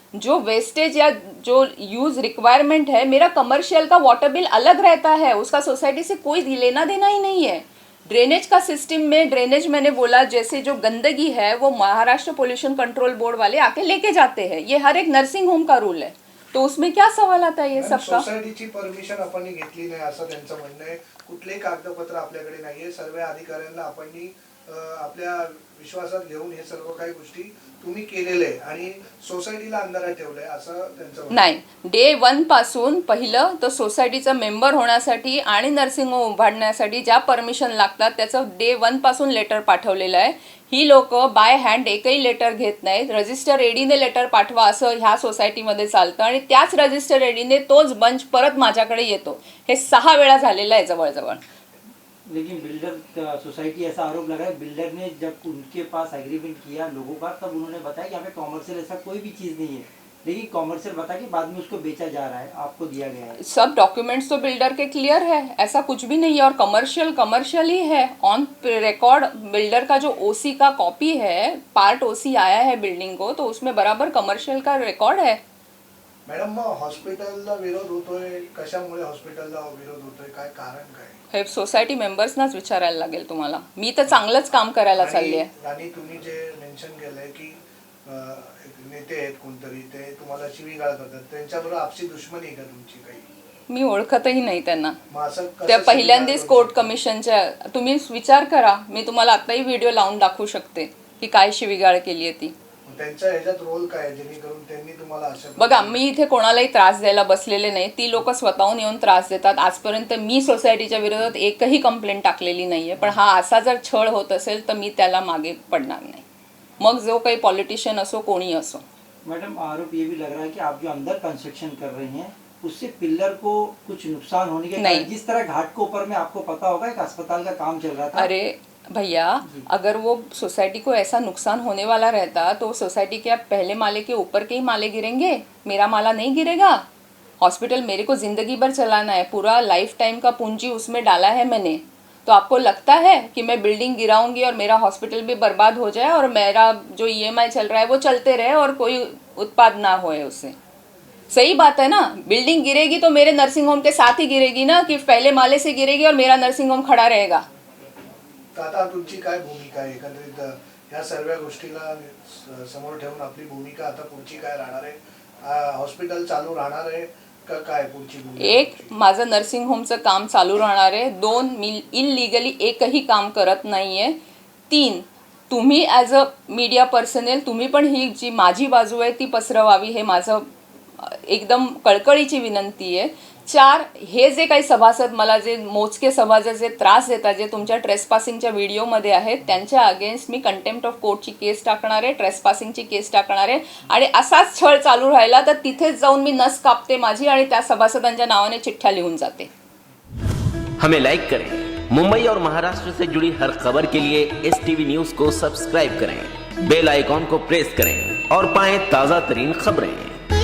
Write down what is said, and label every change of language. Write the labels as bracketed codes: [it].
[hi] जो वेस्टेज या जो यूज़ रिक्वायरमेंट है, मेरा कमर्शियल का वाटर बिल अलग रहता है, उसका सोसाइटी से कोई लेना देना ही नहीं है. ड्रेनेज का सिस्टम में, ड्रेनेज मैंने बोला जैसे जो गंदगी है वो महाराष्ट्र पोल्यूशन कंट्रोल बोर्ड वाले आके लेके जाते हैं. ये हर एक नर्सिंग होम का रूल है, तो उसमें क्या सवाल आता है ये सबका? [mr] सोसायटीची परमिशन आपण घेतली नाही असं त्यांचं म्हणणं आहे. कुठलेही कागदपत्र आपल्याकडे नाहीये. सर्व अधिकाऱ्यांना आपण आपल्या विश्वासात घेऊन हे सर्व काही गोष्टी तुम्ही केलेले आणि सोसायटीला अंधारात ठेवलंय असं त्यांचं म्हणणं. नाही, डे 1 पासून पहिलं तर सोसायटीचा मेंबर होण्यासाठी आणि नर्सिंग होम उभारण्यासाठी ज्या परमिशन लागतात त्याचं डे 1 पासून लेटर पाठवलेलं आहे. ही लोक बाय हँड एकही लेटर घेत नाहीत. रजिस्टर एडीने लेटर पाठवा असं ह्या सोसायटीमध्ये चालतं आणि त्याच रजिस्टर एडीने तोच बंच परत माझ्याकडे येतो. हे 6 वेळा झालेलं आहे जवळजवळ. लेकिन बिल्डर सोसाइटी ऐसा आरोप लगा है, बिल्डर ने जब उनके पास एग्रीमेंट किया लोगों का, तब उन्होंने बताया कि यहाँ पे कॉमर्शियल ऐसा कोई भी चीज़ नहीं है, लेकिन कॉमर्शियल बता के बाद में उसको बेचा जा रहा है, आपको दिया गया है. सब डॉक्यूमेंट्स तो बिल्डर के क्लियर है, ऐसा कुछ भी नहीं है. और कमर्शियल ही है ऑन रिकॉर्ड. बिल्डर का जो OC का कॉपी है, पार्ट OC आया है बिल्डिंग को, तो उसमें बराबर कमर्शियल का रिकॉर्ड है. मॅडम, मग हॉस्पिटलला विरोध होतोय, कशामुळे हॉस्पिटलला विरोध होतोय, काय कारण काय? हे सोसायटी मेंबर्सनाच विचारायला लागेल तुम्हाला. मी तर चांगलंच काम करायला चालली आहे. आणि तुम्ही जे मेन्शन केलंय की नेते आहेत कोणतरी, ते तुम्हाला शिवीगाळ करतात, त्यांच्याबरोबर आपसी दुश्मनी आहे का तुमची काही? मी ओळखतही नाही त्यांना. मग असं कसं त्या पहिल्यांदाच शिवीगाळ कोर्ट करू कमिशनच्या, तुम्ही विचार करा, मी तुम्हाला आताही व्हिडिओ लावून दाखवू शकते की काय शिवीगाळ केली आहे ती. शकतो? त्यांच्या ह्याच्यात रोल काय आहे, जेणेकरून त्यांनी तुम्हाला असं बघा, मी इथे कोणालाही त्रास द्यायला बसलेले नाही. ती लोक स्वतःहून येऊन त्रास देतात. आजपर्यंत मी सोसायटीच्या विरोधात एकही कंप्लेंट टाकलेली नाहीये. पण हा असा जर छळ होत असेल तर मी त्याला मागे पडणार नाही, मग जो काही पॉलिटिशियन असो, कोणी असो. [hi] मैडम आरोप ये भी लग रहा है कि आप जो अंदर कंस्ट्रक्शन कर रही हैं उससे पिलर को कुछ नुकसान होने के नहीं। कारण, जिस तरह घाट के ऊपर में आपको पता होगा एक अस्पताल का काम चल रहा था। अरे भैया, अगर वो सोसाइटी को ऐसा नुकसान होने वाला रहता तो सोसाइटी के आप पहले माले के ऊपर के ही माले गिरेंगे, मेरा माला नहीं गिरेगा. हॉस्पिटल मेरे को ज़िंदगी भर चलाना है, पूरा लाइफ टाइम का पूंजी उसमें डाला है मैंने. तो आपको लगता है कि मैं बिल्डिंग गिराऊंगी और मेरा हॉस्पिटल भी बर्बाद हो जाए और मेरा जो EMI चल रहा है वो चलते रहे और कोई उत्पाद ना होए उससे? सही बात है ना. बिल्डिंग गिरेगी तो मेरे नर्सिंग होम के साथ ही गिरेगी ना, कि पहले माले से गिरेगी और मेरा नर्सिंग होम खड़ा रहेगा. [mr] तर आता तुमची काय भूमिका आहे एकंदरीत ह्या सर्व गोष्टीला समोर ठेवून आपली भूमिका आता पुढची काय राहणार आहे? हॉस्पिटल चालू राहणार आहे का काय पुढची भूमिका? एक, माझं नर्सिंग होमचं काम चालू राहणार आहे. 2, मी इनलिगली एकही काम करत नाही आहे. 3, तुम्ही ॲज अ मीडिया पर्सनल तुम्ही पण ही जी माझी बाजू आहे ती पसरवावी, हे माझं एकदम कळकळीची विनंती आहे. 4, हे जे काही सभासद मला, जे मोजके सभासद जे त्रास देतात, जे तुमच्या ट्रेसपासिंगच्या व्हिडिओमध्ये आहेत, त्यांच्या अगेन्स्ट मी कंटेम्प्ट ऑफ कोर्टची केस टाकणार आहे, ट्रेसपासिंगची केस टाकणार आहे. आणि असाच छळ चालू राहिला तर तिथेच जाऊन मी नस कापते माझी आणि त्या सभासदांच्या नावाने चिठ्ठ्या लिहून जाते. [hi] हमें लाइक करें, मुंबई और महाराष्ट्र से जुड़ी हर खबर के लिए STV न्यूज को सब्सक्राइब करें, बेल आइकॉन को प्रेस करें और पाएं ताजा तरीन खबरें.